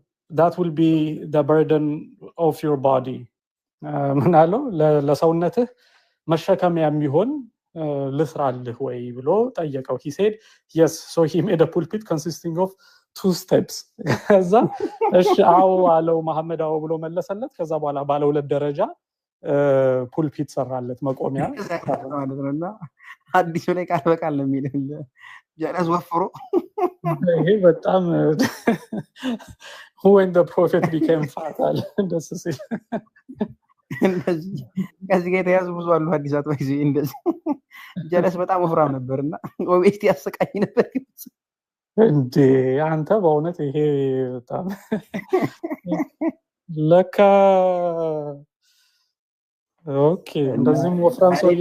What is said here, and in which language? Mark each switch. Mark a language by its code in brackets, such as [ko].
[en] that will be the burden of your body [am] ምናለው ለሰውነትህ መሸከሚያ የሚሆን ልስራልህ ወይ ብሎ ጠየቀው [en] he said yes so he made a pulpit consisting of 2 steps [am] ከዛ እሺ አው አለው መሐመድ አው ብሎ መለሰለት ከዛ በኋላ ባለ 2 ደረጃ ፑልፒት ሰራለት መቆሚያ ማለት ነውና አዲሱ ላይ ቃል በቃል ነው የሚለው ጀለስ ወፍሮ ይሄ በጣም [en] when the prophet became fat [am] እንደሱ ሲል እንደዚህ ከዚህ ጋር የተያዙ ብዙ አሉ ሐዲሳት ወይ እንደዚህ ጀለስ በጣም ወፍራም ነበርና ኦቤስቲ ያሰቃይ ነበር እንዴ አንተ በእውነት ይሄ በጣም ለካ ኦኬ እንደዚህም ወፍራም ሰው